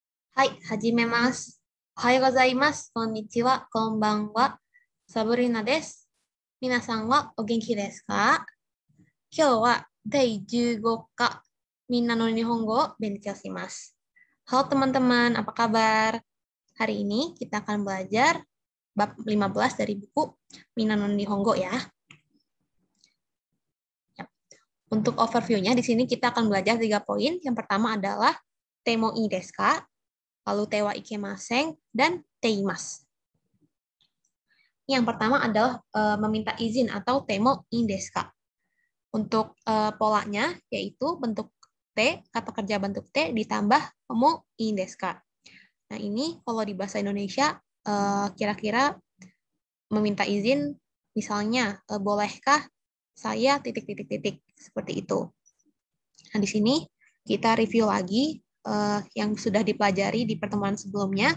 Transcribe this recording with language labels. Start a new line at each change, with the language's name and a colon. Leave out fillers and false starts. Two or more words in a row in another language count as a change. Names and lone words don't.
Japanese: はい、はじめます。おはようございます。こんにちは。こんばんは。サブリナです。皆さんはお元気ですか？今日は第15課、みんなの日本語を勉強します。
Indonesian: Halo teman-teman, apa kabar? Hari ini kita akan belajar bab 15 dari buku Minna no Nihongo ya. Untuk overview-nya, di sini kita akan belajar 3 poin. Yang pertama adalah
Japanese: てもいいですか?
Indonesian: Lalu
Japanese: てはいけません,
Indonesian: dan teimas. Yang pertama adalah meminta izin atau
Japanese: てもいいですか.
Indonesian: Untuk polanya yaitu bentuk T, kata kerja bentuk T ditambah
Japanese: ともいいですか.
Indonesian: Nah, ini kalau di bahasa Indonesia kira-kira meminta izin misalnya bolehkah saya titik-titik-titik seperti itu. Nah, di sini kita review lagi yang sudah dipelajari di pertemuan sebelumnya.